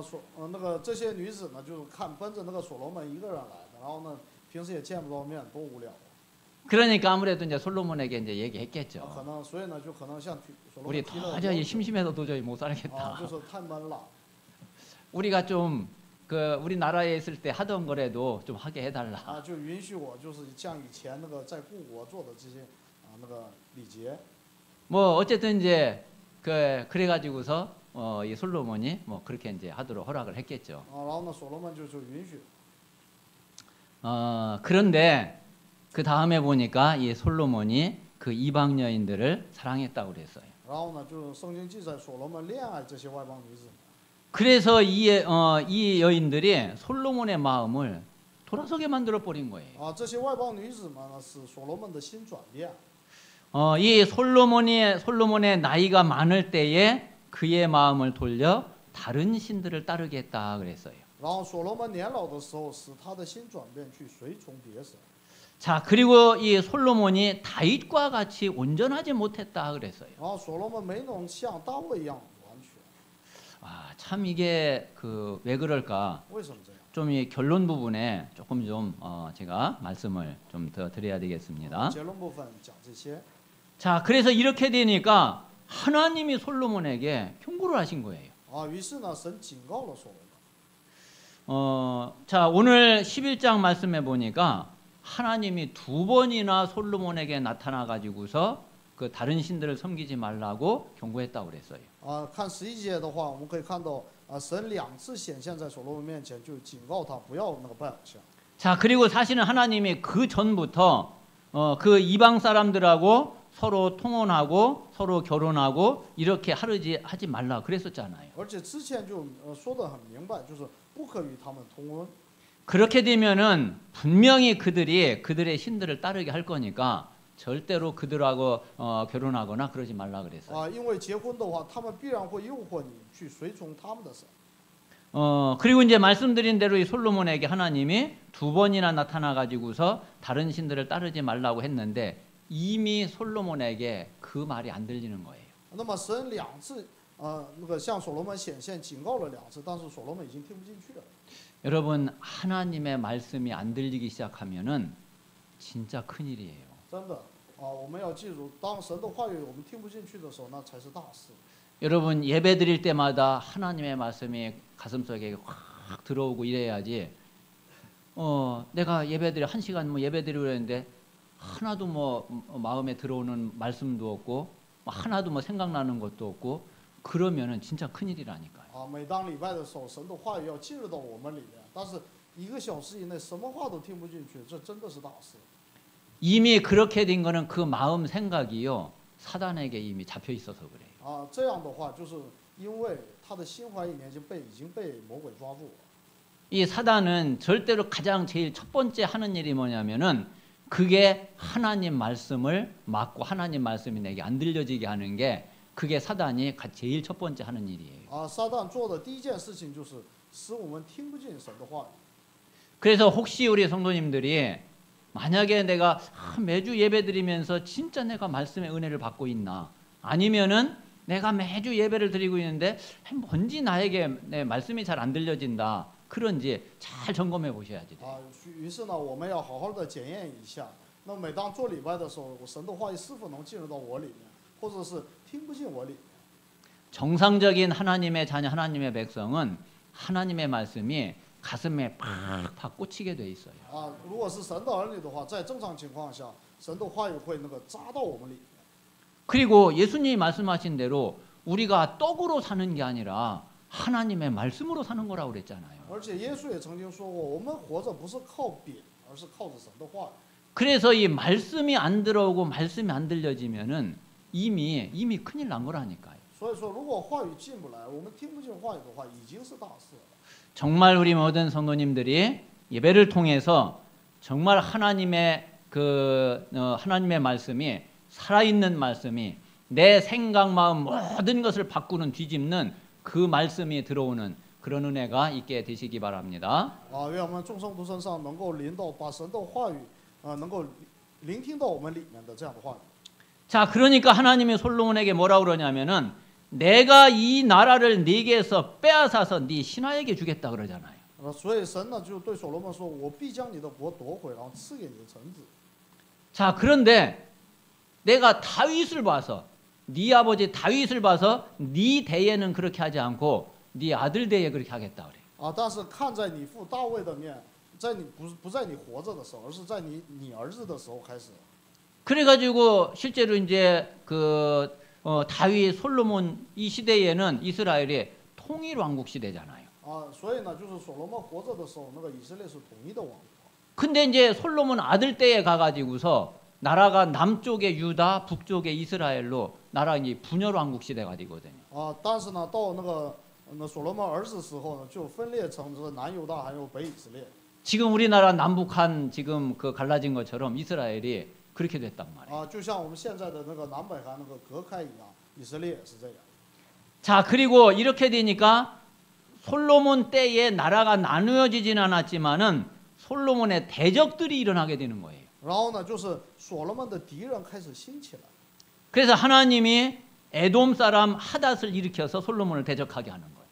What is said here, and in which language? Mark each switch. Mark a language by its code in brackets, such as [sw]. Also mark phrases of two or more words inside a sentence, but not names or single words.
[zh] 那个这些女子呢，就奔着那个所罗门一个人来的，然后呢，平时也见不着面，多无聊。 [ko] 그러니까 아무래도 이제 솔로몬에게 이제 얘기했겠죠. [zh] 可能所以呢，就可能向所罗 우리 门提了。 [ko] 도저히 심심해서 도저히 못 살겠다. [zh] 就是太闷了。 [ko] 우리가 좀 우리나라에 있을 때 하던 거라도 좀 하게 해달라. [zh] 就允许我就是像以前那个在故国做的这些那个礼节。 [ko] 뭐 어쨌든 이제 그래가지고서 이 솔로몬이 뭐 그렇게 이제 하도록 허락을 했겠죠. [zh] 然后呢，所罗门就允许。 [ko] 그런데 그 다음에 보니까 이 솔로몬이 그 이방 여인들을 사랑했다고 그랬어요. [zh] 然后呢，就圣经记载所罗门恋爱这些外邦女子。 [ko] 그래서 이 여인들이 솔로몬의 마음을 돌아서게 만들어 버린 거예요. [zh] 这些外邦女子们呢，使所罗门的心转变。 [ko] 이 솔로몬의 나이가 많을 때에 그의 마음을 돌려 다른 신들을 따르게 했다 그랬어요. [zh] 然后所罗门年老的时候，使他的心转变，去随从别神。 [ko] 자, 그리고 이 솔로몬이 다윗과 같이 온전하지 못했다 그랬어요. [zh] 然后所罗门没能像大卫一样完全。 [ko] 참 이게 왜 그럴까? [zh] 为什么这样？ [ko] 좀 이 결론 부분에 조금 좀 제가 말씀을 좀 더 드려야 되겠습니다. [zh] 结论部分讲这些。 [ko] 자, 그래서 이렇게 되니까 하나님이 솔로몬에게 경고를 하신 거예요. [zh] 于是呢，神警告了所罗门。 [ko] 자, 오늘 11장 말씀해 보니까 하나님이 2번이나 솔로몬에게 나타나 가지고서 그 다른 신들을 섬기지 말라고 경고했다고 그랬어요. [zh] 看11节的话，我们可以看到神2次显现在所罗门面前，就警告他不要那个拜偶像。 [ko] 자, 그리고 사실은 하나님이 그 전부터 그 이방 사람들하고 서로 통혼하고 서로 결혼하고 이렇게 하지 말라 그랬었잖아요. [zh] 而且之前就说得很明白，就是不可与他们通婚。 [ko] 그렇게 되면은 분명히 그들의 신들을 따르게 할 거니까 절대로 그들하고 결혼하거나 그러지 말라 그랬어요. [zh] 因为结婚的话，他们必然会诱惑你去随从他们的神。 [ko] 그리고 이제 말씀드린 대로 이 솔로몬에게 하나님이 2번이나 나타나 가지고서 다른 신들을 따르지 말라고 했는데 이미 솔로몬에게 그 말이 안 들리는 거예요. [zh] 那么神2次那个向所罗门显现，警告了2次，但是所罗门已经听不进去了。 [ko] 여러분 하나님의 말씀이 안 들리기 시작하면은 진짜 큰일이에요. [zh] 真的我们要记住，当神的话语我们听不进去的时候，那才是大事。 [ko] 여러분 예배 드릴 때마다 하나님의 말씀이 가슴속에 확 들어오고 이래야지. 내가 예배 드려 1시간 뭐 예배 드리려 했는데 하나도 뭐 마음에 들어오는 말씀도 없고 하나도 뭐 생각나는 것도 없고 그러면은 진짜 큰일이라니까요. [zh] 每当礼拜的时候，神的话语要进入到我们里面，但是1个小时以内什么话都听不进去，这真的是大事。 [ko] 이미 그렇게 된 거는 그 마음 생각이요 사단에게 이미 잡혀 있어서 그래요. [zh] 这样的话，就是因为他的心怀意念已经被魔鬼抓住了。 [ko] 이 사단은 절대로 제일 첫 번째 하는 일이 뭐냐면은 그게 하나님 말씀을 막고 하나님 말씀이 내게 안 들려지게 하는 게 그게 사단이 제일 첫 번째 하는 일이에요. [zh] 撒旦做的第一件事情就是使我们听不进神的话语。 [ko] 그래서 혹시 우리 성도님들이 만약에 내가 매주 예배 드리면서 진짜 내가 말씀의 은혜를 받고 있나 아니면은 내가 매주 예배를 드리고 있는데 뭔지 나에게 내 말씀이 잘 안 들려진다. 그런지 잘 점검해 보셔야지 돼요. [zh] 啊，于是呢，我们要好好的检验一下。那每当做礼拜的时候，我神的话语是否能进入到我里面，或者是听不进我里面。 [ko] 정상적인 하나님의 자녀, 하나님의 백성은 하나님의 말씀이 가슴에 팍팍 꽂히게 돼 있어요. [zh] 啊，如果是神的儿女的话，在正常情况下，神的话语会那个扎到我们里面。 [ko] 그리고 예수님이 말씀하신 대로 우리가 떡으로 사는 게 아니라 하나님의 말씀으로 사는 거라고 그랬잖아요. [zh] 而且耶稣也曾经说过，我们活着不是靠饼，而是靠着神的话语。 [ko] 그래서 이 말씀이 안 들어오고 말씀이 안 들려지면은 이미 큰일 난 거라니까요. [zh] 所以说，如果话语进不来，我们听不进话语的话，已经是大事了。 [ko] 정말 우리 모든 성도님들이 예배를 통해서 정말 하나님의 하나님의 말씀이 살아있는 말씀이 내 생각 마음 모든 것을 바꾸는 뒤집는 그 말씀이 들어오는 그런 은혜가 있게 되시기 바랍니다. [zh] 啊，愿我们众圣徒身上能够临到，把神的话语，能够聆听到我们里面的这样的话语。 [ko] 자, 그러니까 하나님이 솔로몬에게 뭐라고 그러냐면은 내가 이 나라를 네게서 빼앗아서 네 신하에게 주겠다 그러잖아요. [zh] 所以神呢就对所罗门说：“我必将你的国夺回，然后赐给你的臣子。” [ko] 자, 그런데 내가 다윗을 봐서 네 아버지 다윗을 봐서 네 대에는 그렇게 하지 않고 네 아들 대에 그렇게 하겠다 그래. [zh] 啊，但是看在你父大卫的面，在你不在你活着的时候，而是在你儿子的时候开始。 [ko] 그래가지고 실제로 이제 다윗 솔로몬 이 시대에는 이스라엘이 통일 왕국 시대잖아요. [zh] 啊，所以呢，就是所罗门活着的时候，那个以色列是统一的王国。 [ko] 근데 이제 솔로몬 아들 때에 가가지고서 나라가 남쪽의 유다, 북쪽의 이스라엘로 나라 이제 분열 왕국 시대가 되거든요. [zh] 啊，但是呢，到那所罗门儿子时候呢，就分裂成这个南犹大还有北以色列。 [ko] 지금 우리나라 남북한 지금 그 갈라진 것처럼 이스라엘이 그렇게 됐단 말이에요. [zh] 啊，就像我们现在的那个南北韩那个隔开一样，以色列也是这样。 [ko] 자, 그리고 이렇게 되니까 솔로몬 때에 나라가 나누어지진 않았지만은 솔로몬의 대적들이 일어나게 되는 거예요. [zh] 然后呢，就是所罗门的敌人开始兴起来。 [ko] 그래서 하나님이 에돔 사람 하닷을 일으켜서 솔로몬을 대적하게 하는 거예요.